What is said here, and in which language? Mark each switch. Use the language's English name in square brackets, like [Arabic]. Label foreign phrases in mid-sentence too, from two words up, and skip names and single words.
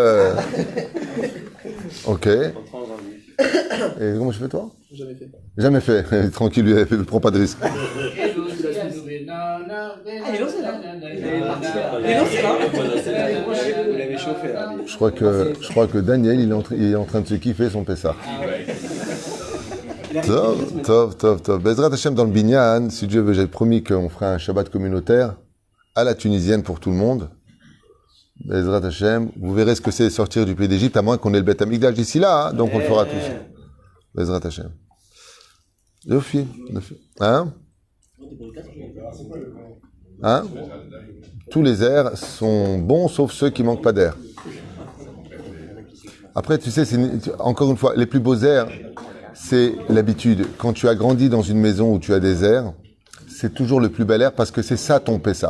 [French] Ok. Et comment je fais, toi? Jamais fait. Tranquille, lui, il ne prend pas de risque. Il est lancé là. Vous l'avez chauffé là. Je crois que Daniel, il est en train de se kiffer son Pessah. Tov. [Hebrew] בעזרת השם [French] dans le Binyan, si Dieu veut, j'ai promis qu'on fera un Shabbat communautaire à la tunisienne pour tout le monde. [Hebrew] בעזרת השם, [French] vous verrez ce que c'est sortir du pays d'Égypte, à moins qu'on ait le [Hebrew] בית המקדש [French] d'ici là, hein, donc on le fera tous. [Hebrew] בעזרת השם. יופי. [French] Hein? Hein? Tous les airs sont bons, sauf ceux qui manquent pas d'air. Après, tu sais, encore une fois, les plus beaux airs, c'est l'habitude. Quand tu as grandi dans une maison où tu as des airs, c'est toujours le plus bel air parce que c'est ça ton Pessah.